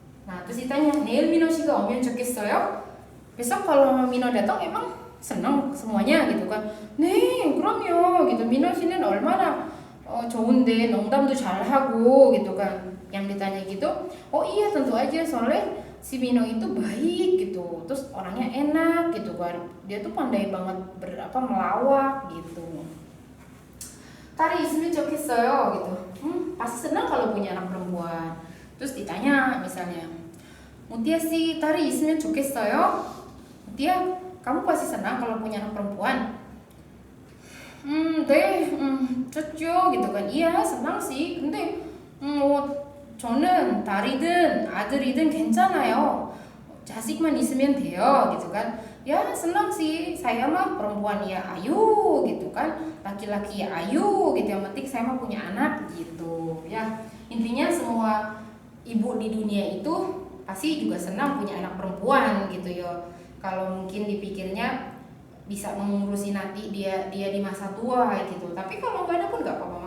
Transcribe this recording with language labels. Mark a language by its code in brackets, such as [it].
[id] Nah terus ditanya, [ko] 내일 민호 씨가 오면 좋겠어요? [id] Besok kalau Minho datang emang senang semuanya gitu kan? [ko] 네 그럼요 [id] gitu. [ko] 민호 씨는 얼마나 좋은데 농담도 잘하고 [id] gitu kan. Yang ditanya gitu, oh iya tentu aja, soalnya si Minho itu baik gitu. Terus orangnya enak gitu kan. Dia tuh pandai banget melawak gitu. [ko] Tari 있으면 좋겠어요 [id] gitu. Pasti senang kalau punya anak perempuan. Terus ditanya misalnya, Mutia sih [ko] Tari 있으면 좋겠어요? [id] Mutia, kamu pasti senang kalau punya anak perempuan? [ko] 네, 좋죠 [id] gitu kan. Iya senang sih. [ko] 근데 저는 딸이든 아들이든 괜찮아요. 자식만 있으면 돼요 [id] gitu kan. Ya senang sih, saya mah perempuan ya ayu gitu kan, laki-laki ya ayu gitu, yang penting saya mah punya anak gitu ya. Intinya semua ibu di dunia itu pasti juga senang punya anak perempuan gitu ya. Kalau mungkin dipikirnya bisa mengurusi nanti dia di masa tua gitu, tapi kalau nggak ada pun nggak apa-apa.